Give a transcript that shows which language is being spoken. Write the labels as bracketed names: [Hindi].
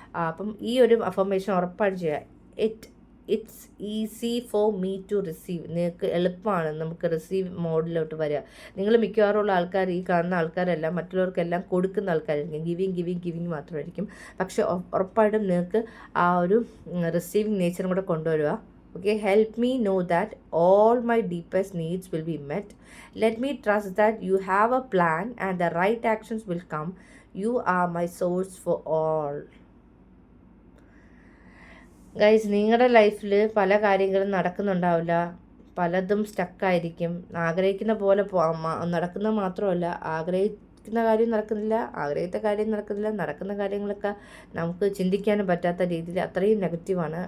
[Malayalam] അപ്പം ഈ ഒരു അഫർമേഷൻ ഉറപ്പായിട്ട് ചെയ്യുക. [English] It's easy for me to receive. [Malayalam] നിങ്ങൾക്ക് എളുപ്പമാണ് നമുക്ക് റിസീവ് മോഡിലോട്ട് വരിക. നിങ്ങൾ മിക്കവാറുള്ള ആൾക്കാർ, ഈ കാണുന്ന ആൾക്കാരെല്ലാം മറ്റുള്ളവർക്കെല്ലാം കൊടുക്കുന്ന ആൾക്കാരായിരിക്കും. ഗിവിങ് മാത്രമായിരിക്കും. പക്ഷേ ഉറപ്പായിട്ടും നിങ്ങൾക്ക് ആ ഒരു റിസീവിങ് നേച്ചറും കൂടെ കൊണ്ടുവരിക. [English] Okay, help me know that all my deepest needs will be met. Let me trust that you have a plan and the right actions will come. You are my source for all. [Malayalam] Guys, നിങ്ങളുടെ ലൈഫിൽ പല കാര്യങ്ങളും നടക്കുന്നുണ്ടാവില്ല, പലതും സ്റ്റക്കായിരിക്കും. ആഗ്രഹിക്കുന്ന പോലെ നടക്കുന്നത് മാത്രമല്ല, ആഗ്രഹിക്കുന്ന കാര്യം നടക്കുന്നില്ല, ആഗ്രഹിച്ച കാര്യം നടക്കുന്നില്ല, നടക്കുന്ന കാര്യങ്ങളൊക്കെ നമുക്ക് ചിന്തിക്കാനും പറ്റാത്ത രീതിയിൽ അത്രയും നെഗറ്റീവാണ്.